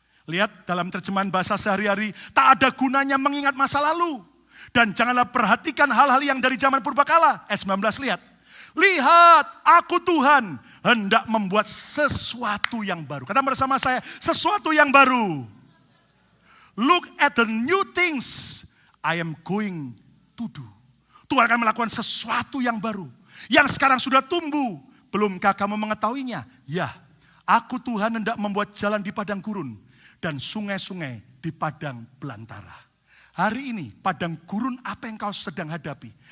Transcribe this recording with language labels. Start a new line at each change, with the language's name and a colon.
Indonesian: Lihat dalam terjemahan bahasa sehari-hari, tak ada gunanya mengingat masa lalu. Dan janganlah perhatikan hal-hal yang dari zaman purbakala. Ayat 19 lihat. Lihat, aku Tuhan hendak membuat sesuatu yang baru. Kata bersama saya, sesuatu yang baru.
English: Look at the new things I am going to do.
Indonesian: Tuhan akan melakukan sesuatu yang baru. Yang sekarang sudah tumbuh. Belumkah kamu mengetahuinya? Ya, aku Tuhan hendak membuat jalan di padang gurun. Dan sungai-sungai di padang belantara. Hari ini padang gurun apa yang kau sedang hadapi?